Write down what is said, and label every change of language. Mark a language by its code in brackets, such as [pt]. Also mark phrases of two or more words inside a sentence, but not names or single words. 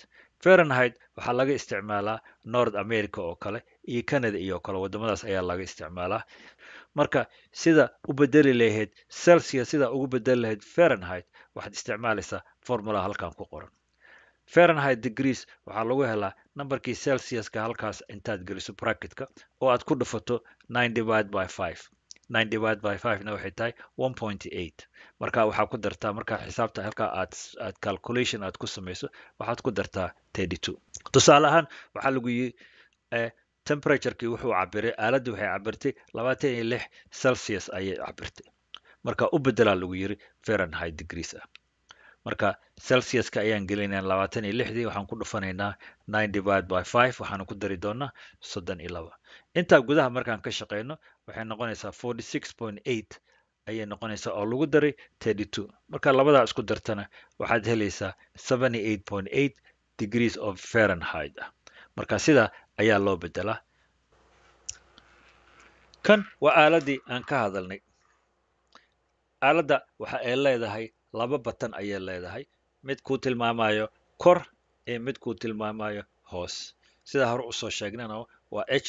[so] waxaa laga isticmaalaa North America oo kale iyo Canada iyo kale, wadamadaas ayaa laga isticmaalaa. marka sida u bedeli lahayd celsius, sida ugu bedeli lahayd Fahrenheit, waxaad isticmaalaysaa formula halkan ku qoran. Fahrenheit degrees waxaa lagu helaa numberkii celsiuska halkaas intaad geliso bracketka oo aad ku dhufato [en] 9 divided by 5 9 divided by 5 [so] na waxay tahay 1.8 marka waxaa ku dartaa markaa xisaabta halkaa aad calculation aad ku samayso waxaad ku dartaa 32 tusaale ahaan waxaa lagu yiri temperatureki wuxuu cabiray aaladii waxay cabirtay 26 celsius ayay cabirtay marka u bedelaa lagu yiri Fahrenheit degrees ah marka celsiuska ayaan gelinaynaa 26dii waxaan ku dhufanaynaa [en] 9 divided by 5 [so] waxaan ku dari doonaa 32 inta gudaha markaan ka shaqeyno waxay noqonaysaa 46.8 ayay noqonaysaa oo lagu daray 32 marka labadaa isku dartana waxaad helaysaa 78.8 [en] degrees of Fahrenheit [so] ah marka sida ayaa loo bedelaa kan waa aaladii aan ka hadalnay aaladda waxa ay leedahay laba batan ayay leedahay mid ku tilmaamayo kor ee mid ku tilmaamayo hoos sida hore u soo sheegnana waa